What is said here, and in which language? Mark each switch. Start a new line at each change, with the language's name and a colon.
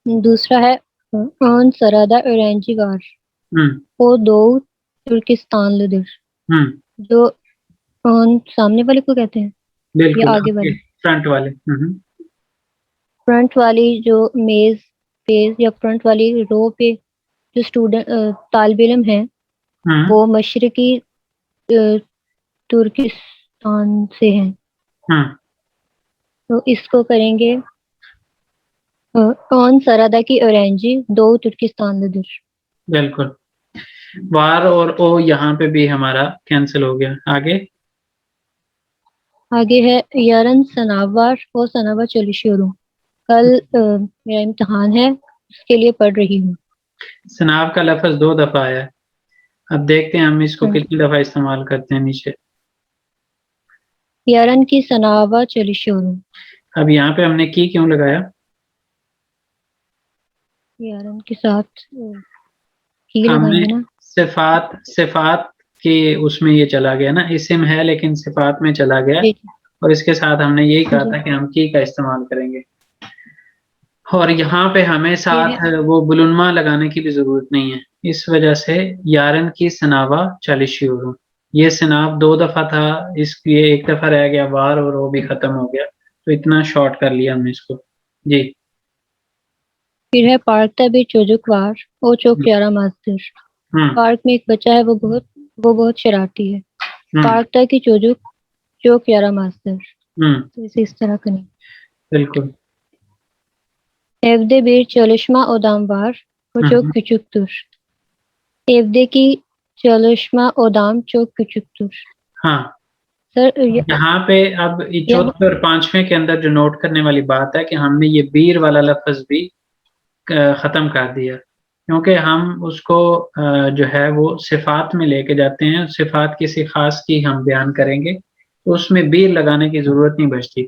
Hindi: दूसरा है
Turkish: on sırada öğrenci var, o Doğu Türkistanlıdır।
Hindi: जो on सामने वाले को कहते हैं बिल्कुल, या आगे वाले? फ्रंट वाले। फ्रंट वाली जो मेज पेज या फ्रंट वाली रो पे जो स्टूडेंट तालिब इल्म है वो मशरकी तुर्किस्तान से हैं। तो इसको करेंगे
Turkish: on sıradaki öğrenci Doğu Türkistanlıdır।
Hindi: बिल्कुल, वार और ओ यहाँ पे भी हमारा कैंसिल हो गया। आगे है
Turkish: yarın sınav var, o sınava çalışıyorum।
Hindi: कल मेरा इम्तिहान है, उसके लिए पढ़ रही हूँ। सनाव का लफ्ज 2 दफा आया है, अब देखते हैं हम इसको कितनी दफा इस्तेमाल करते हैं नीचे।
Turkish: yarın की sınava çalışıyorum।
Hindi: अब यहाँ पे हमने की क्यों लगाया? yarın के साथ की लगाएंगे ना, सिफात के उसमें ये चला गया ना, इस्म है लेकिन सिफात में चला गया, और इसके साथ हमने यही कहा था कि हम की का इस्तेमाल करेंगे, और यहाँ पे हमें साथ वो बुलुनमा लगाने की भी जरूरत नहीं है। इस वजह से
Turkish: यारन की सनावा चालिशियोरो,
Hindi: ये सनाव 2 दफा था, इसलिए 1 दफा रह गया वार और वो भी खत्म हो गया, तो इतना शॉर्ट कर लिया हमने इसको। जी
Turkish: फिर है parkta bir çocuk var, o çok yaramazdır.
Hindi: Park में एक बच्चा है, वो बहुत शरारती है.
Turkish: Parkta ki çocuk çok yaramazdır.
Hindi: तो इसे इस तरह करें. बिल्कुल.
Turkish: Evde bir çalışma odam var, o çok küçüktür. Evdeki çalışma odam çok küçüktür.
Hindi: हाँ, सर यहाँ पे अब चौथे और पांचवें के अंदर जो नोट करने वाली बात है कि हमने ये बीर वाला लफ्ज भी खत्म कर दिया, क्योंकि हम उसको जो है वो सिफात में लेके जाते हैं. सिफात किसी खास की हम बयान करेंगे तो उसमें बीर लगाने की जरूरत नहीं बचती.